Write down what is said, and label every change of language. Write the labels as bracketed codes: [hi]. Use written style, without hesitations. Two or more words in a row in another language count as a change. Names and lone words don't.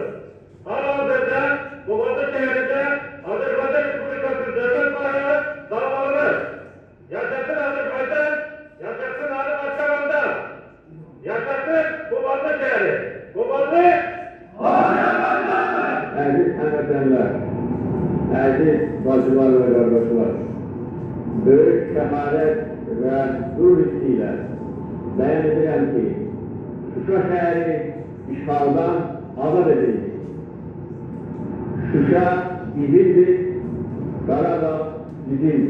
[tr] Halihazırda Kubatı şehrinde Azerbaycan Respublikası devlet bayrağı dalgalanır. Yaşasın Azerbaycan, yaşasın Ali Başkanı'nda, yaşasın Kubatı şehri. Kubatı Azerbaycan! [az] Aziz həmvətənlər, əziz bacılar və qardaşlar, böyük kəmalət və qürur hissi ilə bəyan edirəm ki, Şuşa şəhəri işğaldan azad edildi. Şuşa bizimdir, Qarabağ bizimdir.